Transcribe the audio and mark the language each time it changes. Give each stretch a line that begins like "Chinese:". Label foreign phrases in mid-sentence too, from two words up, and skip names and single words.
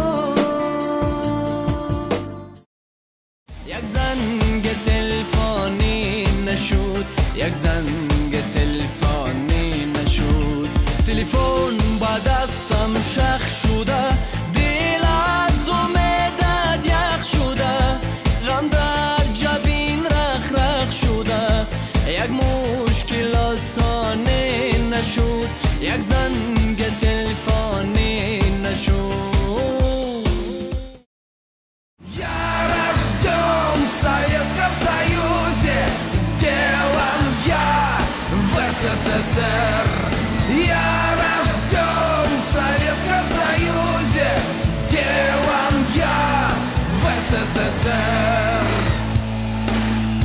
Tajik: یک زنگ تلفنی نشد یک زنگ تلفنی نشد تلفن با دستم شخ شده دل از امیدت یخ شده غم در جبین رخ رخ شده یک مشکل آسانه نشد یک زنگ تلفنی نشد
Russian: Я рожден в Советском Союзе, сделан я в СССР. Я рожден в Советском Союзе, сделан я в СССР.